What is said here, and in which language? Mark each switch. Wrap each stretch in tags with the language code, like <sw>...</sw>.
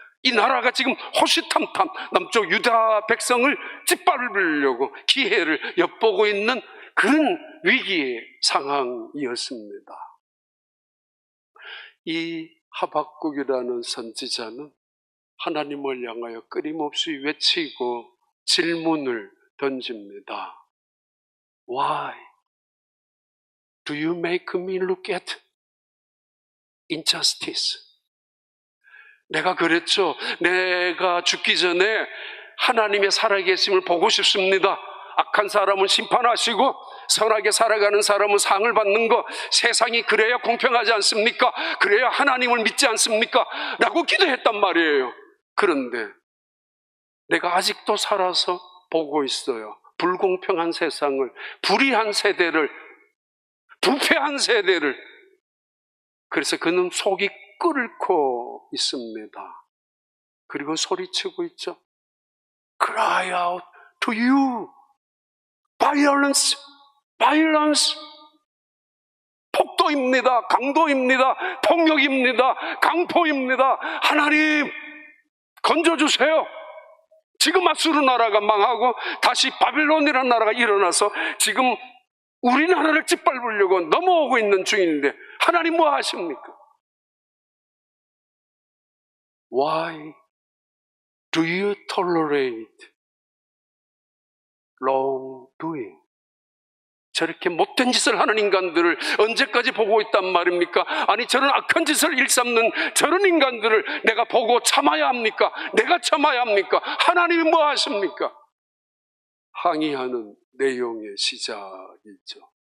<ko>이 나라가 지금 호시탐탐 남쪽 유다 백성을 짓밟으려고 기회를 엿보고 있는 그런 위기의 상황이었습니다. 이 하박국이라는 선지자는 하나님을 향하여 끊임없이 외치고 질문을 던집니다.</ko> <en>Why do you make me look at injustice?</en> <ko>내가 그랬죠. 내가 죽기 전에 하나님의 살아계심을 보고 싶습니다. 악한 사람은 심판하시고 선하게 살아가는 사람은 상을 받는 거, 세상이 그래야 공평하지 않습니까? 그래야 하나님을 믿지 않습니까? 라고 기도했단 말이에요. 그런데 내가 아직도 살아서 보고 있어요. 불공평한 세상을, 불의한 세대를, 부패한 세대를. 그래서 그는 속이 끓고 있습니다. 그리고 소리치고 있죠.</ko> <en>Cry out to you. Violence, violence.</en> <ko>폭도입니다. 강도입니다. 폭력입니다. 강포입니다. 하나님, 건져주세요. 지금 아수르 나라가 망하고 다시 바벨론이라는 나라가 일어나서 지금 우리나라를 짓밟으려고 넘어오고 있는 중인데 하나님 뭐 하십니까?</ko> <en>Why do you tolerate wrongdoing?</en> <ko>저렇게 못된 짓을 하는 인간들을 언제까지 보고 있단 말입니까? 아니, 저런 악한 짓을 일삼는 저런 인간들을 내가 보고 참아야 합니까? 내가 참아야 합니까? 하나님이 뭐 하십니까? 항의하는 내용의 시작이죠.</ko>